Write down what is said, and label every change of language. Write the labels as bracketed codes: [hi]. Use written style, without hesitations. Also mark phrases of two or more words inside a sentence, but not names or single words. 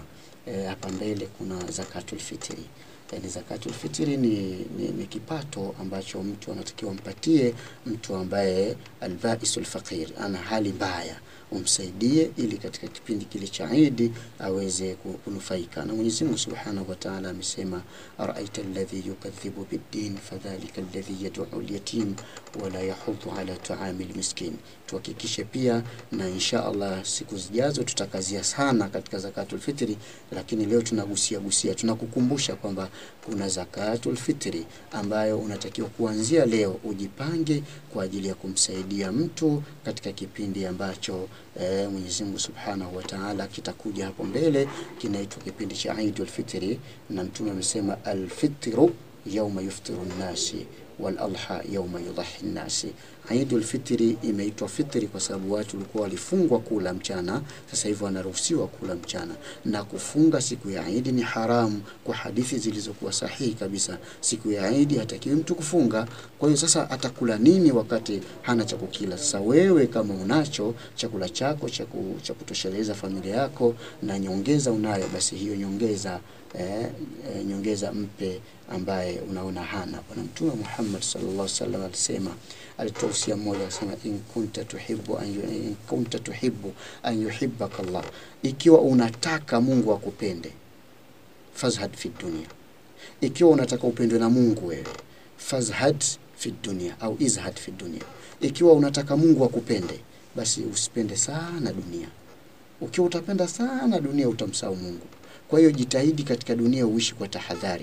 [sw] Hapa mbele kuna zakatul fitri. Yani zakatul fitri ni kipato ambacho mtu anatakiwa mpatie mtu ambaye [ar] البائس الفقير, [sw] ana hali mbaya, umsaidie ili katika kipindi kile cha Eid aweze kunufaika. Na Mwenyezi Mungu [ar] سبحانه وتعالى [sw] amesema, [ar] أرأيت الذي يكذب بالدين فذلك الذي يدع اليتيم ولا يحض على طعام المسكين. [sw] Tuhakikishe pia, na [ar] إن شاء الله [sw] siku zijazo tutakazia sana katika zakatul fitri, lakini leo tunagusia tunakukumbusha kwamba kuna zakatul fitri ambayo unatakiwa kuanzia leo ujipange kwa ajili ya kumsaidia mtu katika kipindi ambacho Mwenyezi Mungu [ar] سبحانه وتعالى [sw] kitakuja hapo mbele, kinaitwa kipindi cha Eidul Fitri. Na Mtume amesema [ar] الفطر يوم يفطر الناس والأضحى يوم يضحي الناس. [sw] Eidul Fitri imeitwa fitri kwa sababu watu walikuwa walifungwa kula mchana, sasa hivi wanaruhusiwa kula mchana. Na kufunga siku ya Eid ni haramu kwa hadithi zilizokuwa sahihi kabisa. Siku ya Eid hatakiwi mtu kufunga. Kwa hiyo sasa atakula nini wakati hana cha kukila? Sasa wewe kama unacho chakula chako cha kutosheleza familia yako na nyongeza unayo, basi hiyo nyongeza mpe ambaye unaona hana. Bwana Mtume Muhammad [ar] صلى الله عليه وسلم [sw] alisema, alituhusia mmoja, akasema, [ar] إن كنت تحب أن يحبك الله, [sw] ikiwa unataka Mungu akupende, [ar] فازهد في الدنيا. [sw] Ikiwa unataka upendwe na Mungu wewe, [ar] فازهد في الدنيا [sw] au [ar] ازهد في الدنيا. [sw] Ikiwa unataka Mungu akupende, basi usipende sana dunia. Ukiwa utapenda sana dunia utamsahau Mungu. Kwa hiyo jitahidi katika dunia uishi kwa tahadhari.